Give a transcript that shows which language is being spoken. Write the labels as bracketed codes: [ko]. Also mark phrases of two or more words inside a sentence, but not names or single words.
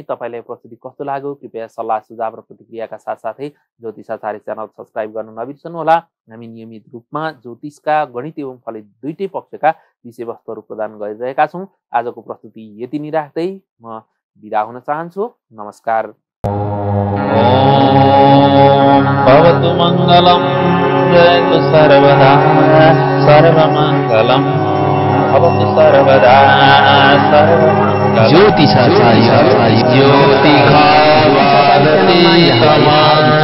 [ne] तपाईँलाई प्रस्तुति कस्तो लाग्यो कृपया सल्लाह सुझाव र प्रतिक्रियाका साथसाथै ज्योतिषाचार्य च्यानल सब्सक्राइब गर्न नबिर्सनुहोला। हामी नियमित रूपमा ज्योतिषका गणित एवं फलित दुईटै पक्षका विषयवस्तुहरू प्रदान गरिरहेका छौँ। आजको प्रस्तुति यति नै राख्दै म बिदा हुन चाहन्छु। नमस्कार। [sa] भवतु मङ्गलम् जयतु सर्वदा सर्वमङ्गलम् भवतु सर्वदा सर्वमङ्गलम्। [ne] ज्योतिषाचार्य ज्योतिषा